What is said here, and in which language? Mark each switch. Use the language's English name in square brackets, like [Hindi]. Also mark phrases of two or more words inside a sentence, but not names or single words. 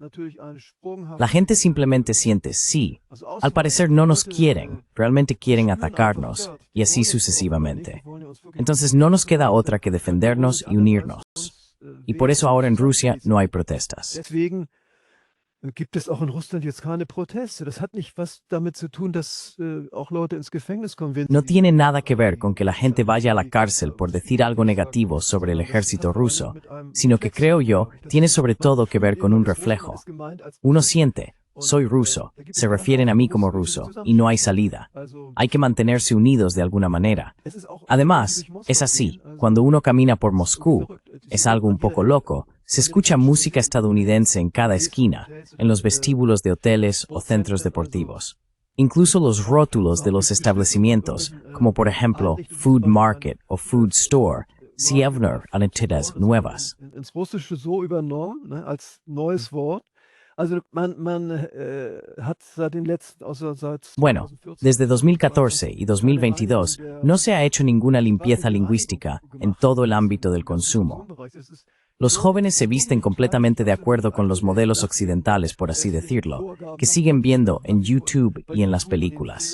[Spanish] La gente simplemente siente, sí, al parecer no nos quieren, realmente quieren atacarnos, y así sucesivamente. Entonces no nos queda otra que defendernos y unirnos. Y por eso ahora en Rusia no hay protestas. [German] Deswegen gibt es auch in Russland jetzt keine Proteste. Das hat nicht was damit zu tun, dass auch Leute ins Gefängnis kommen. Wenn [Spanish] No tiene nada que ver con que la gente vaya a la cárcel por decir algo negativo sobre el ejército ruso, sino que creo yo, tiene sobre todo que ver con un reflejo. Uno siente, soy ruso, se refieren a mí como ruso, y no hay salida. Hay que mantenerse unidos de alguna manera. Además, es así, cuando uno camina por Moscú, es algo un poco loco, se escucha música estadounidense en cada esquina, en los vestíbulos de hoteles o centros deportivos. Incluso los rótulos de los establecimientos, como por ejemplo [English] Food Market [Spanish] o [English] Food Store, [Spanish] Sievner Identidades nuevas. [German] ins Russische so übernommen, ne, als neues Wort. Also man hat seit den letzten, also seit [Spanish] Bueno, 2014, desde 2014 y 2022 no se ha hecho ninguna limpieza lingüística en todo el ámbito del consumo. Los jóvenes se visten completamente de acuerdo con los modelos occidentales, por así decirlo, que siguen viendo en YouTube y en las películas.